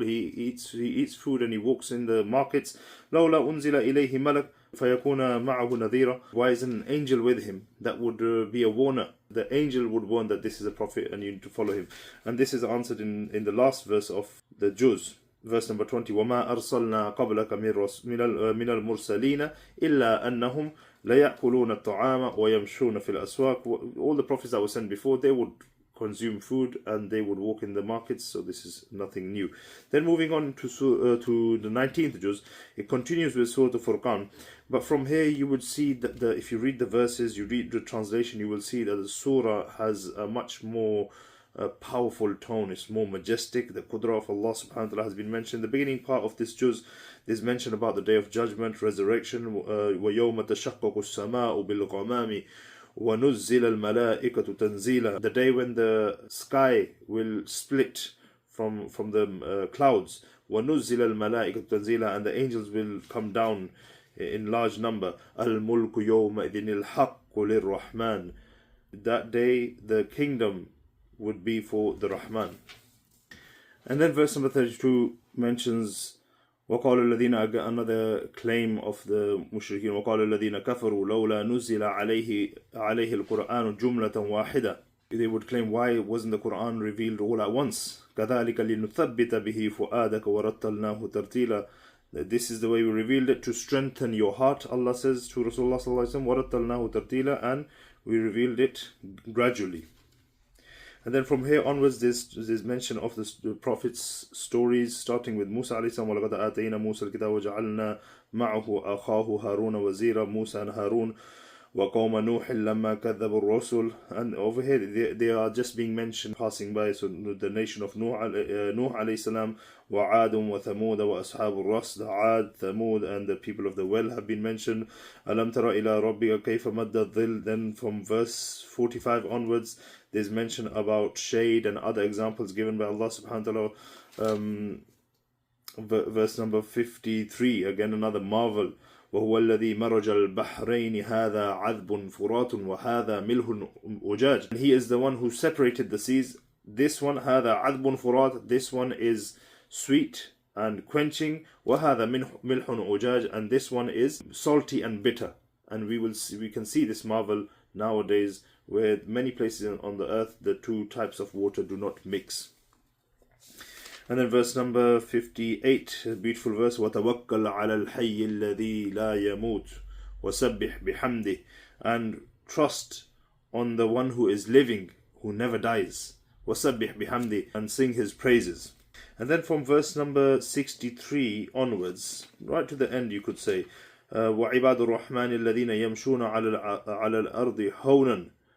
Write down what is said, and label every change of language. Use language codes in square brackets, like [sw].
[en] He eats food and he walks in the markets. [ar] لَوْلَا أُنزِلَ إِلَيْهِ مَلَكٌ فَيَكُونَ مَعَهُ نَذِيرًا. [en] Why is an angel with him that would be a warner? The angel would warn that this is a prophet and you need to follow him. And this is answered in the last verse of the juz. Verse number 20, [ar] وَمَا أَرْسَلْنَا قَبْلَكَ مِنَ الْمُرْسَلِينَ إِلَّا أَنَّهُمْ لَيَأْكُلُونَ الطَّعَامَ وَيَمْشُونَ فِي الْأَسْوَاقِ. [en] All the prophets that were sent before, they would consume food and they would walk in the markets, so this is nothing new. Then moving on to the 19th juz, it continues with Surah Furqan. But from here you would see that if you read the verses, you read the translation, you will see that the surah has a much more powerful tone. It's more majestic. The qudra of Allah subhanahu wa ta'ala has been mentioned. The beginning part of this juz is mentioned about the day of judgment, resurrection. [ar] وَيَوْمَ تَشَقَّقُ السَّمَاءُ بِالْغَمَامِ وَنُزِّلَ الْمَلَائِكَةُ تَنزِيلًا. [en] The day when the sky will split from the clouds. [ar] وَنُزِّلَ الْمَلَائِكَةُ تَنزِيلًا. [en] And the angels will come down in large number. [ar] الْمُلْكُ يَوْمَئِذٍ الْحَقُّ لِلرَّحْمَنِ. [en] That day the kingdom would be for the Rahman. And then verse number 32 mentions [ar] وَقَالُ الَّذِينَ, [en] another claim of the mushrikeen, [ar] وَقَالُ الَّذِينَ كَفَرُوا لَوْلَا نُزِّلَ عَلَيْهِ الْقُرْآنُ جُمْلَةً وَاحِدَةً. [en] They would claim, why wasn't the Quran revealed all at once? [ar] كَذَلِكَ لِنُثَبِّتَ بِهِ فُؤَادَكَ وَرَتَّلْنَاهُ تَرْتِيلًا. [en] This is the way we revealed it, to strengthen your heart. Allah says to Rasulullah sallallahu alaihi wasallam, [ar] وَرَتَّلْنَاهُ تَرْتِيلًا, [en] and we revealed it gradually. And then from here onwards, there's mention of the Prophet's stories, starting with Musa alayhi salam. [ar] وَلَقَدْ آتَيْنَا مُوسَى الْكِتَابَ وَجَعَلْنَا مَعَهُ أَخَاهُ هَارُونَ وَزِيرًا. Musa and Harun وَقَوْمَ نُوحٍ لَمَّا كَذَّبُوا الرُّسُلَ. [en] And over here, they are just being mentioned, passing by. So the nation of Nuh alayhi salam, [ar] وَعَادٌ وَثَمُودَ وَأَصْحَابُ الرَّسِّ. [en] The Aad, Thamud, and the people of the well have been mentioned. [ar] أَلَمْ تَرَ إِلَىٰ رَبِّكَ كَيْفَ مَدَّ الظِّلَّ. [en] Then from verse 45 onwards, there's mention about shade and other examples given by Allah subhanahu wa ta'ala. Verse number 53, again another marvel. [ar] وَهُوَ الَّذِي مَرَجَ الْبَحْرَيْنِ هَذَا عَذْبٌ فُرَاتٌ وَهَذَا مِلْحٌ أُجَاجٌ. [en] And he is the one who separated the seas. This one, [ar] هَذَا عَذْبٌ فُرَاتٌ. [en] This one is sweet and quenching. [ar] وَهَذَا مِلْحٌ أُجَاجٌ. [en] And this one is salty and bitter. And we can see this marvel nowadays, where many places on the earth the two types of water do not mix. And then verse number 58, a beautiful verse, [ar] وَتَوَكَّلْ عَلَى الْحَيِّ الَّذِي لَا يَمُوتُ وَسَبِّحْ بِحَمْدِهِ. [en] And trust on the one who is living, who never dies. [ar] وَسَبِّحْ بِحَمْدِهِ. [en] And sing his praises. And then from verse number 63 onwards, right to the end, you could say, [ar] وَعِبَادُ الرَّحْمَنِ الَّذِينَ يَمْشُونَ عَلَى الْأَرْضِ هَوْنًا